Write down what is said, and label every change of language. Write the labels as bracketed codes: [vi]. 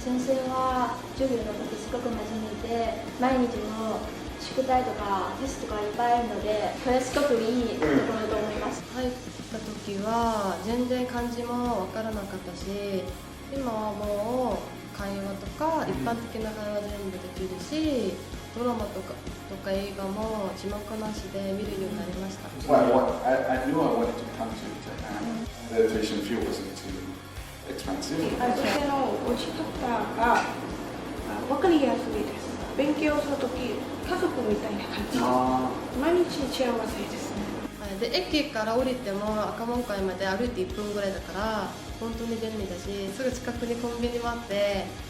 [ja] 先生は授業の時すごく真面目で、毎日の宿題とかテストがいっぱいあるので、これはすごくいいところと思います。入った時は全然漢字もわからなかったし、今はもう会話とか一般的な会話全部できるし、ドラマとか映画も字幕なしで見るようになりました。 [en] I knew I wanted to come to Japan. The tuition fee wasn't too expensive. [ja] 先生の打ち方が分かりやすいです。勉強するとき家族みたいな感じ。毎日幸せですね。で駅から降りても赤門会まで歩いて1分ぐらいだから本当に便利だし、すぐ近くにコンビニもあって、はい、